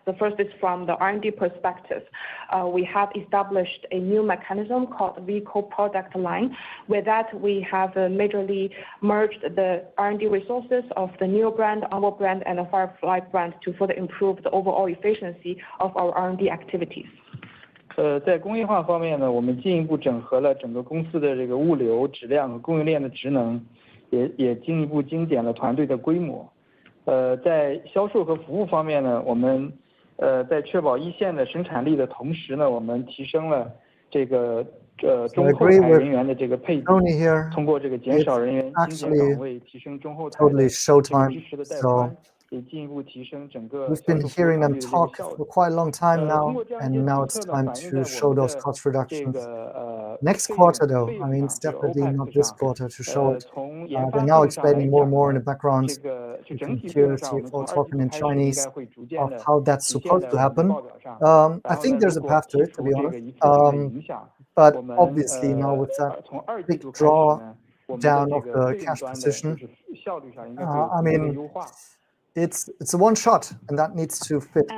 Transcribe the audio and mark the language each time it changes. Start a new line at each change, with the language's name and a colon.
English: The first is from the R&D perspective. We have established a new mechanism called vehicle product line. With that, we have majorly merged the R&D resources of the NIO brand, Onvo brand, and the Firefly brand to further improve the overall efficiency of our R&D activities.
Chinese: 在工业化方面呢，我们进一步整合了整个公司的这个物流、质量和供应链的职能，也进一步精简了团队的规模。在销售和服务方面呢，我们在确保一线的生产力的同时呢，我们提升了这个中后台人员的这个配比，通过这个减少人员精简岗位，提升中后台的支持的带宽，也进一步提升整个销售服务团队的这个效率。通过这样一些政策呢，反映在我们的这个
English: Next quarter, though, I mean, it's definitely not this quarter to show it. They're now explaining more and more in the background. You can hear CFO talking in Chinese of how that's supposed to happen. I think there's a path to it, to be honest. But obviously now with that big draw down of the cash position, I mean, it's a one shot, and that needs to fit.